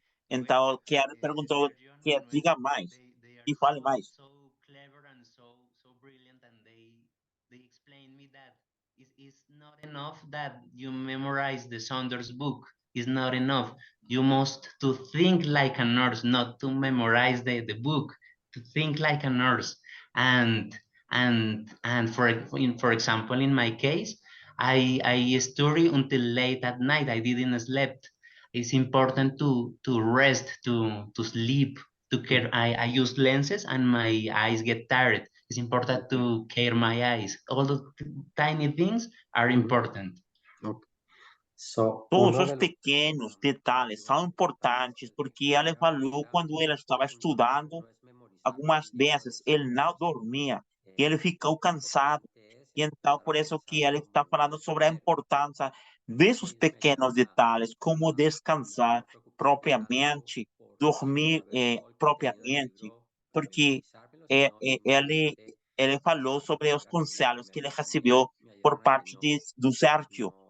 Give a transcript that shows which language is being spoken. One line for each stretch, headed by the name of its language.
Portuguese: Então, Kiara perguntou que diga mais e fale mais.
English: So clever and so brilliant, and they explain me that it's not enough that you memorize the Saunders book. It's not enough. You must to think like a nurse, not to memorize the book. To think like a nurse, and for example, in my case, I study until late at night. I didn't sleep. It's important to rest, to sleep, to care. I use lenses and my eyes get tired. It's important to care my eyes. All the tiny things are important. So,
Portuguese: Todos os pequenos detalhes são importantes, porque ele falou quando ele estava estudando, algumas vezes ele não dormia e ele ficou cansado. E então, por isso que ele está falando sobre a importância desses pequenos detalhes, como descansar propriamente, dormir propriamente, porque ele falou sobre os conselhos que ele recebeu por parte do Sérgio.